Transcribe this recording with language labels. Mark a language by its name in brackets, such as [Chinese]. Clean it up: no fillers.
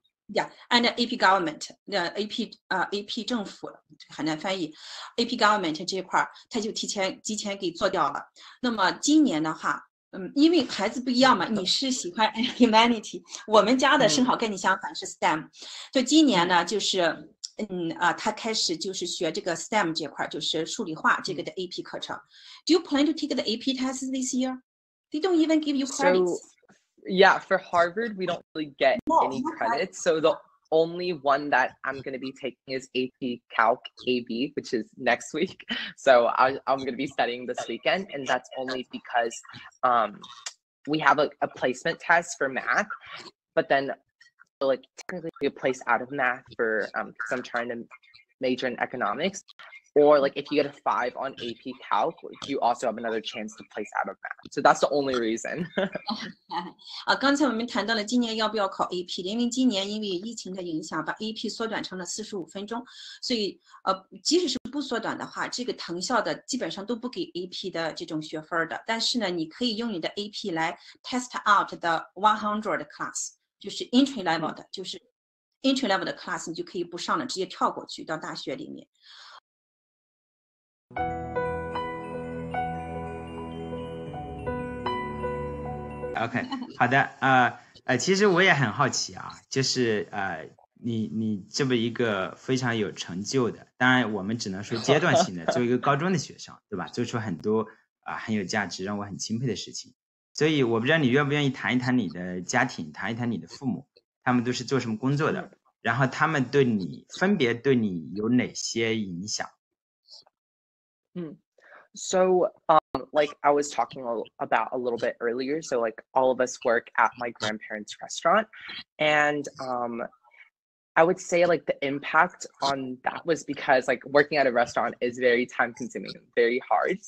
[Chinese] Yeah, and AP government, AP 政府很难翻译 ，AP government 这一块他就提前给做掉了。那么今年的话，因为孩子不一样嘛，你是喜欢 humanity， 我们家的正好跟你相反是 STEM， 就今年呢就是他开始就是学这个 STEM 这块，就是数理化这个的 AP 课程。 [English] Do you plan to take the AP tests this year? They don't even give you credits. Yeah, for Harvard, we don't really get any credits. So only one that I'm going to be taking is AP Calc AB, which is next week. So I'm going to be studying this weekend, and that's only because we have a placement test for math, but then like technically we get placed out of math for because I'm trying to major in economics. Or like if you get a 5 on AP Calc, you also have another chance to place out of math. So that's the only reason. [Chinese] 刚才我们谈到了今年要不要考 AP 的，因为今年因为疫情的影响，把 AP 缩短成了45分钟，所以即使是不缩短的话，这个藤校的基本上都不给 AP 的这种学分的。但是呢，你可以用你的 AP 来 [English] test out the 100 class， [Chinese] 就是 entry level 的，就是 entry level 的 class， 你就可以不上了，直接跳过去到大学里面。 OK， 好的，其实我也很好奇啊，就是你这么一个非常有成就的，当然我们只能说阶段性的，作为一个高中的学生，对吧？做出很多很有价值，让我很钦佩的事情。所以我不知道你愿不愿意谈一谈你的家庭，谈一谈你的父母，他们都是做什么工作的，然后他们分别对你有哪些影响 [English] ？So like I was talking about a little bit earlier, so like all of us work at my grandparents' restaurant, and I would say like the impact on that was because like working at a restaurant is very time consuming, very hard.